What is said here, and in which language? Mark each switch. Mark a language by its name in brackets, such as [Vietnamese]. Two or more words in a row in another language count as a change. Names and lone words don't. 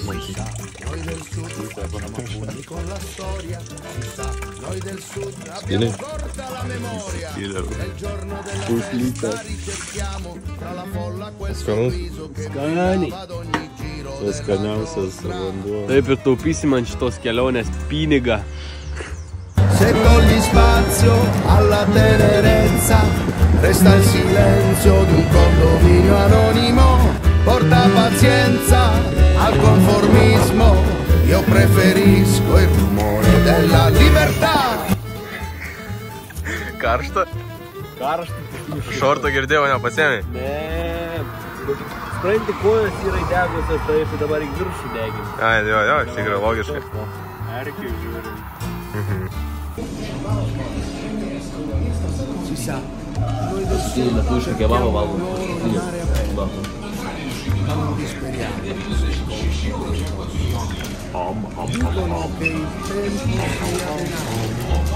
[Lithuanian] Skiliai. Puslytas. Skanus. Skaniai. Tas skaniausias vanduo. Taip ir taupysim ant šitos kelionės pinigą. [Italian] Se togli spazio alla tenerezza, resta il silenzio di un condominio anonimo, porta pazienza al conformismo, io preferisco il rumore della libertà. [Lithuanian] Karšta? Karšta. Šortą girdėjau, nepasėmė. Ne. Supranti, kojos yra įdegusios, taip dabar į viršų deginti. Ai, jo, iš tikrųjų logiškai. Erkiai žiūrim. [Italian] Si sa, noi del Sì, la tuscia che avevamo valgo. non disperiamo. Dicono che il tempo sia denaro.